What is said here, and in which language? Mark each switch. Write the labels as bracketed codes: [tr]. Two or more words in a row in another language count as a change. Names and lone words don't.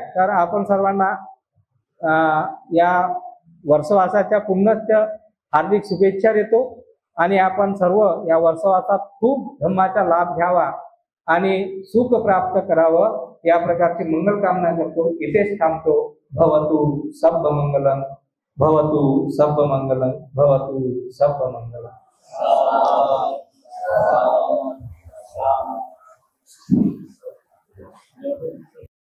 [mr] तर आपण सर्वांना या वर्षवासाच्या पुनश्च हार्दिक शुभेच्छा देतो आणि आपण सर्व या वर्षवासात खूप धम्माचा लाभ घ्यावा आणि सुख प्राप्त करावं या प्रकारची मंगल कामना करतो. इथेच थांबतो. [pi] भवतु सब मंगलम, भवतु सब मंगलम, भवतु सब मंगलम. [en] Thank you.